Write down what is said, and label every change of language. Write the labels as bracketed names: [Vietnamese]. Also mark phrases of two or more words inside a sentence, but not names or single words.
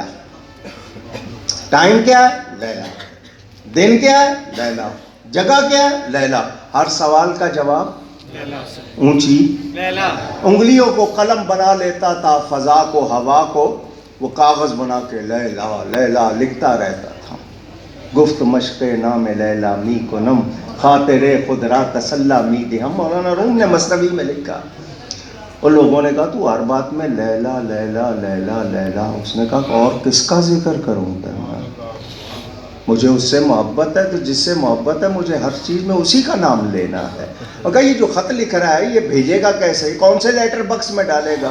[Urdu] ٹائم کیا ہے؟ لیلا. دن کیا ہے؟ لیلا. جگہ کیا ہے؟ لیلا. ہر سوال کا جواب اونچی انگلیوں کو قلم بنا لیتا تھا، فضا کو ہوا کو وہ کاغذ بنا کے لیلا لیلا لکھتا رہتا تھا. [Persian] گفت مشق نام لیلا می کنم، خاطر خود را تسلا می دہم. [Urdu] مولانا روم نے مثنوی میں لکھا. اور لوگوں نے کہا تو ہر بات میں لیلا لیلا لیلا لیلا. اس نے کہا اور کس کا ذکر کروں گا؟ مجھے اس سے محبت ہے، تو جس سے محبت ہے مجھے ہر چیز میں اسی کا نام لینا ہے. اور کہا یہ جو خط لکھ رہا ہے یہ بھیجے گا کیسے، کون سے [English] letter box [Urdu] میں ڈالے گا؟